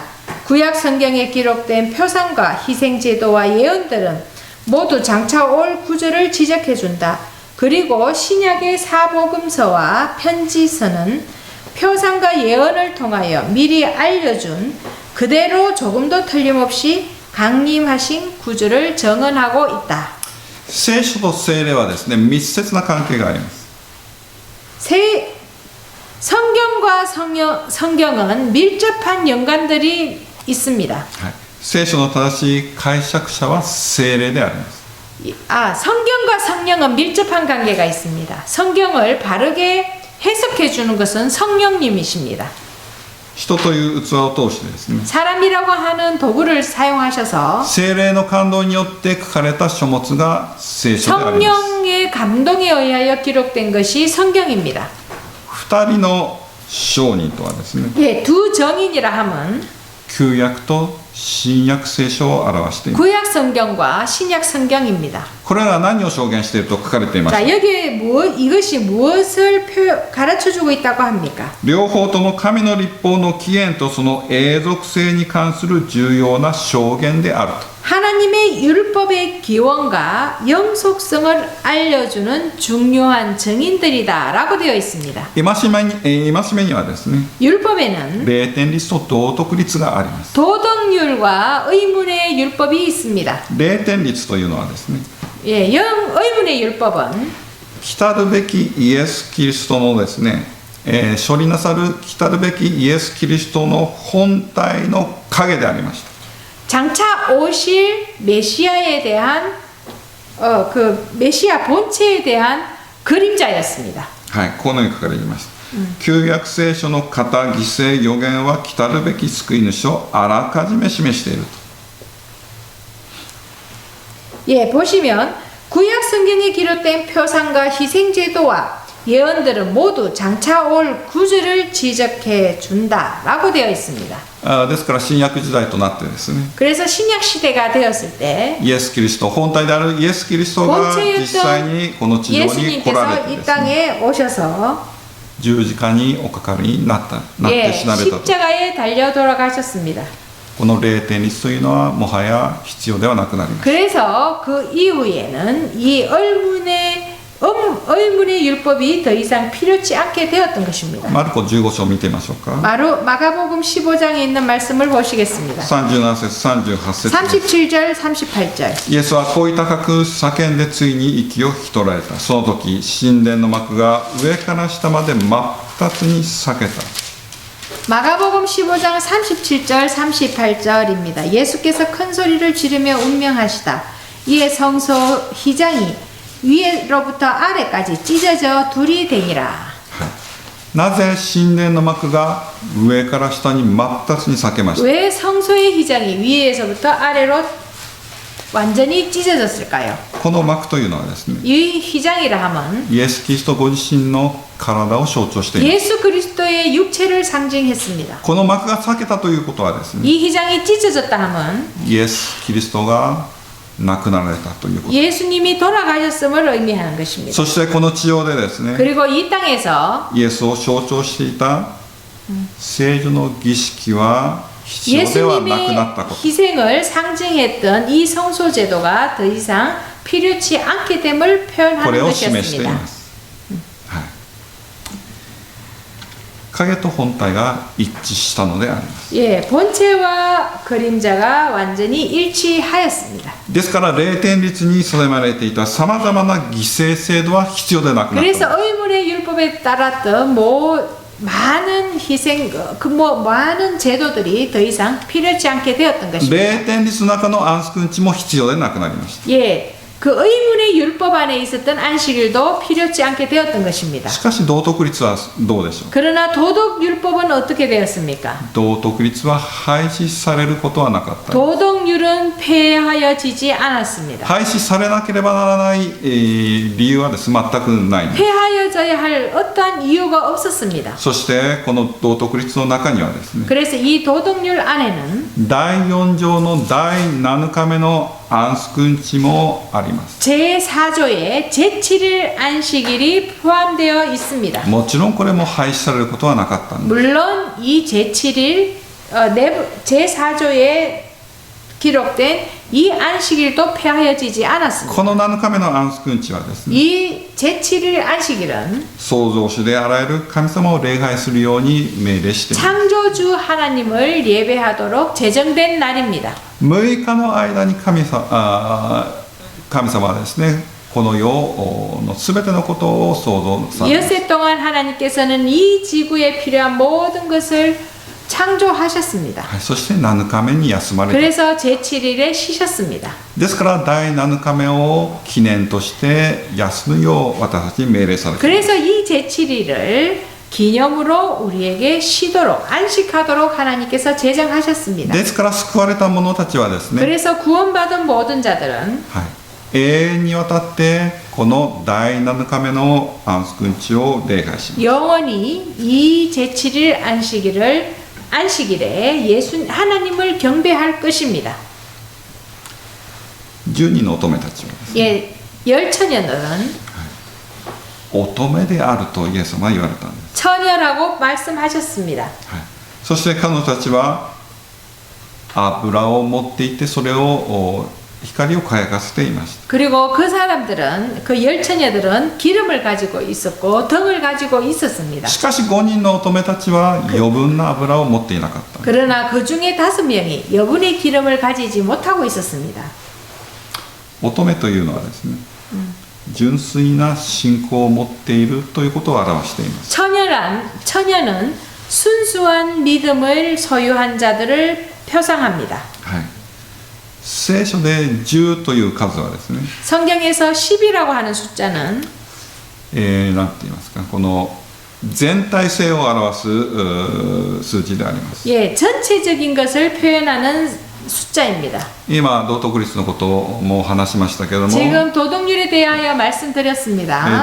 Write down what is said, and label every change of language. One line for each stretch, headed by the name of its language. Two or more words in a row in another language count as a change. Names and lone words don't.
Korean: 구약 성경에 기록된 표상과 희생제도와 예언들은 모두 장차 올 구절을 지적해준다. 그리고 신약의 사복음서와 편지서는 표상과 예언을 통하여 미리 알려준 그대로 조금도 틀림없이 강림하신 구주를 정언하고 있다.
Japanese: 聖書と聖霊はですね、密接な関係があります。
Korean: 성경과 성경은 밀접한 연관들이 있습니다.
Japanese: はい、聖書の正しい解釈者は聖霊であります。
Korean: 성경과 성령은 밀접한 관계가 있습니다. 성경을 바르게 해석해 주는 것은 성령님이십니다.
Japanese: 人という器を通してですね、
Korean: 사람이라고 하는 도구를 사용하셔서
Japanese: 聖霊の感動によって書かれた書物が聖書であります。
Korean: 성령의 감동에 의하여 기록된 것이 성경입니다.
Japanese: 二人の証人とはですね、
Korean: 예, 두 정인이라 함은
Japanese: 旧約と新約聖書を表しています。
Korean: 구약 성경과 신약 성경입니다.
Japanese: これらは何を証言していると書かれていますか。
Korean: 자, 여기에 이것이 무엇을 가르쳐주고 있다고 합니까?
Japanese: 両方とも神の律法の起源とその永続性に関する重要な証言であると。
Korean: 하나님의 율법의 기원과 영속성을 알려주는 중요한 증인들이다 라고 되어 있습니다.
Japanese: 戒めにはですね、
Korean: 율법에는
Japanese: 霊典律と道徳律があります。
Korean: 도덕률과 의문의 율법이 있습니다.
Japanese: 霊典律というのはですね、
Korean: 예, 의문의 율법은
Japanese: 来るべきイエス・キリストのですね、処理なさる来るべきイエス・キリストの本体の影でありました。
Korean: 장차 오실 메시아에 대한 그 메시아 본체에 대한 그림자였습니다.
Japanese: はい、このように書かれています。旧約聖書の型犠牲予言は来るべき救い主をあらかじめ示していると。
Korean: 예, 보시면 구약 성경에 기록된 표상과 희생제도와 예언들은 모두 장차 올 구주를 지적해 준다라고 되어 있습니다.
Japanese: ですから新約時代となってですね、
Korean: 그래서 신약 시대가 되었을 때
Japanese: イエス・キリスト本体であるイエス・キリストが実際にこの地上に来られて
Korean: 예수님께서 이
Japanese: ですね、
Korean: 땅에 오셔서
Japanese: 十字架におかかりになって
Korean: 예,
Japanese: 死なれたと。
Korean: 십자가에 달려 돌아가셨습니다.
Japanese: この霊典律というのはもはや必要ではなくなります。
Korean: 그래서 그 이후에는 이 의문의 율법이 더 이상 필요치 않게 되었던 것입니다.
Japanese: マルコ15章を見てみましょうか。
Korean: 마가복음 15장에 있는 말씀을 보시겠습니다.
Japanese: 37 節38節
Korean: 37절 38절
Japanese: イエスはこう高く叫んでついに息を引き取られた。その時神殿の幕が上から下まで真っ二つに裂けた。
Korean: 마가복음 15장 37절 38절입니다. 예수께서 큰 소리를 지르며 운명하시다. 이에 성소 휘장이 위로부터 아래까지 찢어져 둘이 되니라.
Japanese: なぜ神殿の幕が上から下に真っ二つに裂けました。
Korean: 왜 성소의 휘장이 위에서부터 아래로 완전히 찢어졌을까요?
Japanese: この幕というのはですね、
Korean: 이 휘장이라 함은
Japanese: イエス・キリストご自身の体を象徴しています。
Korean: 예수 그리스도의 육체를 상징했습니다.
Japanese: この幕が裂けたということはですね、
Korean: 이 휘장이 찢어졌다 함은
Japanese: イエス・キリストが亡くなられたということ。
Korean: 예수님이 돌아가셨음을 의미하는 것입니다.
Japanese: そしてこの地上でですね、
Korean: 그리고 이 땅에서
Japanese: イエスを象徴していた聖女の儀式は必要ではなくなったこと。
Korean: 희생을 상징했던 이 성소 제도가 더 이상 필요치 않게 됨을
Japanese: こ
Korean: 표현하는
Japanese: れを示してい
Korean: 것이었습니다.
Japanese: ます。はい、影と本体が一致したのであります。
Korean: 예, 본체와 그림자가 완전히 일치하였습니다.
Japanese: ですから霊典律に定められていたさまざまな犠牲制度は必要でなくなった。
Korean: 그래서 의문의 율법에 따랐던 많은 희생, 많은 제도들이 더 이상 필요치 않게 되었던 것입니다.
Japanese: 霊典律の中の安息日も必要でなくなりました。
Korean: 예, 그 의문의 율법 안에 있었던 안식일도 필요치 않게 되었던 것입니다.
Japanese: しかし道徳律はどうでしょう。
Korean: 그러나 도덕 율법은 어떻게 되었습니까?
Japanese: 道徳律は廃止されることはなかった。
Korean: 도덕률은 폐하여지지 않았습니다.
Japanese: 廃止されなければならない、理由はです全くない。
Korean: 폐하여 버려져야 할 어떠한 이유가 없었습니다.
Japanese: そしてこの道徳律の中にはですね、
Korean: 그래서 이 도덕률 안에는
Japanese: 第4条の第7日目の安息日もあります。
Korean: 제4조에 제7일 안식일이 포함되어 있습니다.
Japanese: もちろんこれも廃止されることはなかったんです。
Korean: 물론 이 제7일 제4조에 기록된 이 안식일도 폐하여지지 않았습니다.
Japanese: この7日目の安息日はですね、
Korean: 이 제7일 안식일은
Japanese: 創造主であらゆる神様を礼拝するように命令しています。
Korean: 창조주 하나님을 예배하도록 제정된 날입니다.
Japanese: 6 日の間に神様はですね、この世のすべてのことを創造されます。
Korean: 엿새 동안 하나님께서는 이 지구에 필요한 모든 것을 창조하셨습니다.
Japanese: はい、そして7日目に休まれた。
Korean: 그래서 제7일에 쉬셨습니다.
Japanese: ですから第7日目を記念として休むよう私たちに命令されています。
Korean: 그래서 이 제7일을 기념으로 우리에게 쉬도록 안식하도록 하나님께서 제정하셨습니다.
Japanese: ですから救われた者たちはですね、
Korean: 그래서 구원받은 모든 자들은
Japanese: はい、永遠にわたってこの第7日目の安息日を礼拝します。
Korean: 영원히 이 제7일 안식일에 하나님을 경배할 것입니다.
Japanese: 12 の乙女たちはですね、
Korean: 예, 열처녀들은
Japanese: 乙女であるとイエス様は言われたんです。
Korean: 처녀라고 말씀하셨습니다.
Japanese: はい、そして彼女たちは油を持っていてそれを光を輝かせていました。
Korean: 그리고 그 사람들은 그 열처녀들은 기름을 가지고 있었고 등을 가지고 있었습니다.
Japanese: しかし5人の乙女たちは余分な油を持っていなかった。
Korean: 그러나 그 중에 5명이 여분의 기름을 가지지 못하고 있었습니다.
Japanese: 乙女というのはですね、純粋な信仰を持っているということを表しています。
Korean: 처녀는 순수한 믿음을 소유한 자들을 표상합니다.
Japanese: はい、聖書で10という数はですね、
Korean: 성경에서 10이라고 하는 숫자는
Japanese: なんて言いますか、この全体性を表す数字であります。
Korean: 예, 전체적인 것을 표현하는 숫자입니다.
Japanese: 今道徳律のことも話しましたけれども、
Korean: 지금 도덕률에 대하여 말씀드렸습니다.